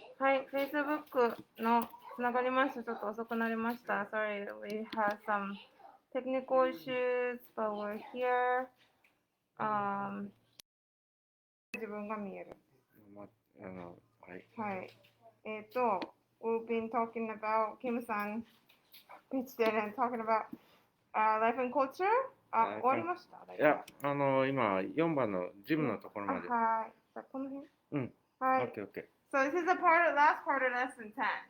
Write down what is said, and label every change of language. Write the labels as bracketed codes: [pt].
[ja] はい、Facebook のつながりました。ちょっと遅くなりました。 [en] Sorry, we had some technical issues, but we're here. [ja] 自分が見える。はい。はい。 [en] we've been talking about Kim-san, pitched it and talking about life and culture. [ja] 終わりました？いや、今、4番のジムのところまで。はい。じゃあ、この辺。うん。はい。 [en] OK, OK. So this is the last part of lesson 10.